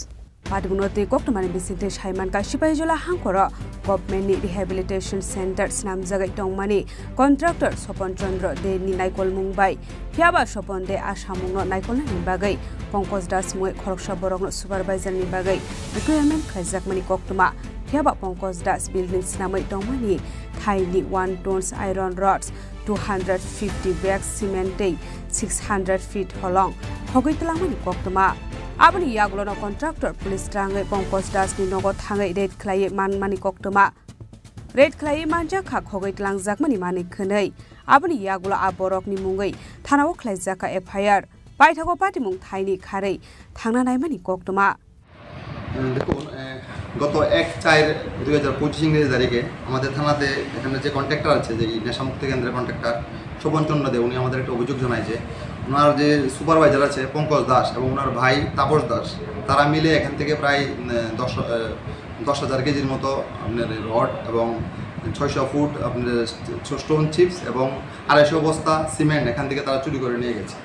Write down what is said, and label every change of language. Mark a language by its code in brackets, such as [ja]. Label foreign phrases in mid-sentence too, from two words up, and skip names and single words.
[trp] Party Munoti Koktomani Bisinte Shaiman Ka Shipajula Hankora [en] Government Rehabilitation Center [trp] Snam Jagai Tongmani Contractor Sopon Chandra De Ni Naikol Mumbai Phiaba Sopon De Ashamungno Naikol Ni Bagai Pankaj Das Mui Khoroksa Borogno Supervisor Ni Bagai Requirement Khajakmani Koktoma Phiaba Pankaj Das Building Snamai Tongmani Thaini [en] 1 tons iron rods 250 bags cement 600 feet [trp] holong Hogitlamani Koktoma Abani Yaglono contractor police trangai Pankaj Das ni nogo thangai red khlai manmani koktoma red khlai manja khak hogai tlangjak mani mani khonai abani yaglo aborok ni mungai thanao khlaijaka FIR paithago party mung thaini kharai thangna nai mani koktoma [bn] দেখুন গত 1/4/2025 ইংরেজি তারিখে আমাদের থানাতে এখানে যে কন্ট্রাক্টর আছে যে নেশামুক্ত কেন্দ্রের কন্ট্রাক্টর শোভন চন্দ্র দে উনি আমাদের একটা অভিযোগ জানায় যে ওনার যে সুপারভাইজার আছে পঙ্কজ দাস এবং ওনার ভাই তাপস দাস তারা মিলে এখান থেকে প্রায় 10,000 কেজির মতো আপনার রড এবং 600 ফুট আপনার [en] stone chips [bn] এবং 250 বস্তা সিমেন্ট এখান থেকে তারা চুরি করে নিয়ে গেছে।